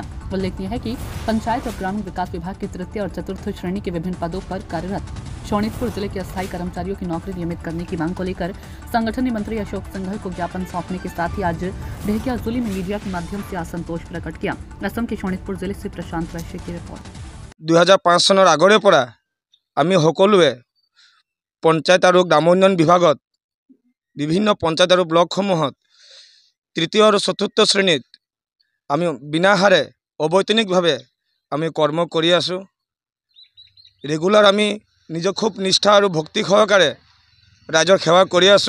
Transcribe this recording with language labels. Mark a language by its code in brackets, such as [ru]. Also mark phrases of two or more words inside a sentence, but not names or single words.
[hi] उल्लेखनीय है कि पंचायत और ग्रामीण विकास विभाग के तृतीय और चतुर्थ श्रेणी के विभिन्न पदों पर कार्यरत सोनितपुर जिले के अस्थायी कर्मचारियों की नौकरी नियमित करने की मांग को लेकर संगठन ने मंत्री अशोक सिंघल को ज्ञापन सौंपने के साथ ही आज ढेकिया जिले में मीडिया के माध्यम से असंतोष प्रकट किया। असम के सोनितपुर जिले से प्रशांत वैश्य की रिपोर्ट। [as] 2005 চনৰ আগৰে পৰা আমি সকলোৱে পঞ্চায়ত আৰু গ্ৰাম উন্নয়ন বিভাগত বিভিন্ন পঞ্চায়ত আৰু ব্লকসমূহত তৃতীয় আৰু চতুৰ্থ শ্ৰেণীত আমি বিনাহাৰে অবৈতনিকভাৱে আমি কৰ্ম কৰি আছো। ৰেগুলাৰ আমি নিজক খুব নিষ্ঠা আৰু ভক্তি সহকাৰে ৰাইজৰ সেৱা কৰি আছো।